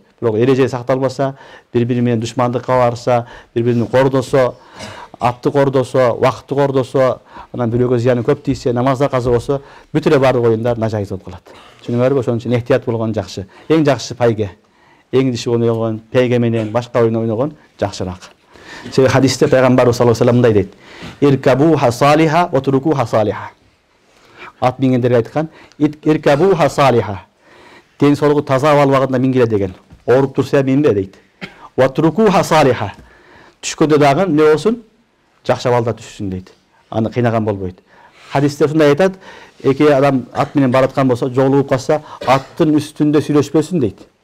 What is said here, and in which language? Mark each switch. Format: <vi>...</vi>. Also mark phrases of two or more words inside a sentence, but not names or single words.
<ky>Бирок эреже сакталбаса, бири-бири менен душмандыкка барса, бири-бирин кордосо, атты кордосо, убакытты кордосо, анан бирөөгө зыяны көп тийсе, намазда каза болсо, бүт эле бардык оюндар нажайыз болуп калат. Түшүнүңөрбү? Ошон үчүн эhtiyat болгон жакшы. Эң жакшы пайге. Эң диши ойногон, пайге менен башка оюн ойногон жакшыраак. Себеби хадисте пайгамбарыбыз</ky> <ar>صلى الله عليه وسلم</ar> <ky>мындай дейт:</ky> <ar>"اركبوها سالمة واتركوها سالمة."</ar> <ky>Ат мингендерге айткан:</ky> <ar>"اركبوها سالمة."</ar> <ky>Ден соолугу таза албагында мингиле деген. Ооруп турса минбе дейт.</ky> <ar>"واتركوها سالمة."</ar> <ky>Түшкөндө дагы эмне болсун? Жакшы абалда түшсүн дейт. Аны кыйнаган болбойт. Хадисте ушундай айтат: "Эки адам ат менен бараткан болсо, жолугуп калса, аттын үстүндө сүйлөшпөсүн" дейт.</ky>